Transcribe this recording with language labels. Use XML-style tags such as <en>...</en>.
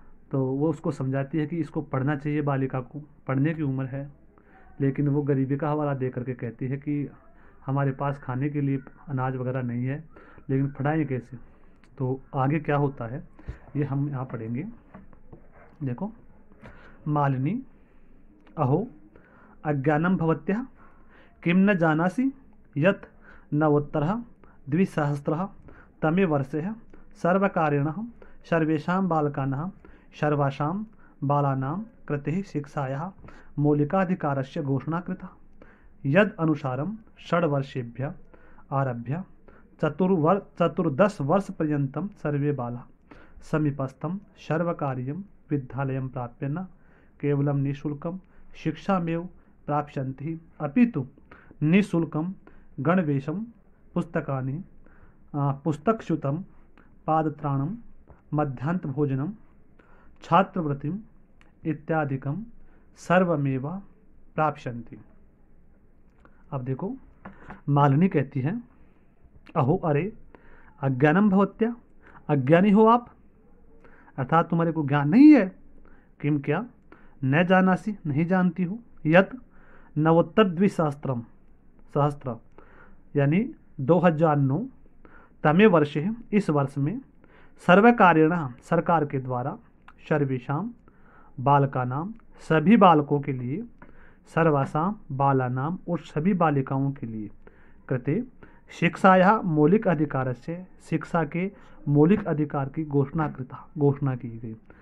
<hi>तो वो उसको समझाती है कि इसको पढ़ना चाहिए, बालिका को पढ़ने की उम्र है। लेकिन वो गरीबी का हवाला दे करके कहती है कि हमारे पास खाने के लिए अनाज वगैरह नहीं है, लेकिन पढ़ाएं कैसे। तो आगे क्या होता है ये हम यहाँ पढ़ेंगे। देखो,</hi> <sa>मालिनी अहो अज्ञानम भवत्यः किम न जानासि यत् नवोत्तरः द्विसहस्रः तमे वर्षे सर्वकारेण सर्वेषां बालकानां सर्वासां बालानां कृते शिक्षायाः मौलिकाधिकारस्य घोषणा कृता, यद अनुसारं 6 वर्षेभ्यः आरभ्य 14 वर्ष पर्यन्तं सर्वे बालाः समीपस्थं सर्वकारीयं विद्यालयं प्राप्य न केवलं निःशुल्कं शिक्षामेव प्राप्स्यन्ति, अपितु निःशुल्कं गणवेशं, पुस्तकानि, पुस्तकस्यूतं, पादत्राणं, मध्याह्नभोजनं, छात्रवृत्तिम् इत्यादिकं सर्वमेव प्राप्स्यन्ति।</sa> <hi>अब देखो, मालिनी कहती है,</hi> <sa>अहो अरे अज्ञानम भवत्या,</sa> <hi>अज्ञानी हो आप, अर्थात तुम्हारे को ज्ञान नहीं है। किम क्या,</hi> <sa>न जानासी</sa> <hi>नहीं जानती हो, यत नवोत्तर द्विसहस्त्रम सहस्त्र यानी 2009 तमे वर्षे इस वर्ष में सर्वकारेण सरकार के द्वारा</hi> <sa>सर्वेषां बालकानां</sa> <hi>सभी बालकों के लिए,</hi> <sa>सर्वासां बालानां</sa> <hi>और सभी बालिकाओं के लिए, कृते शिक्षाया मौलिक अधिकार से शिक्षा के मौलिक अधिकार की घोषणा की गई।</hi>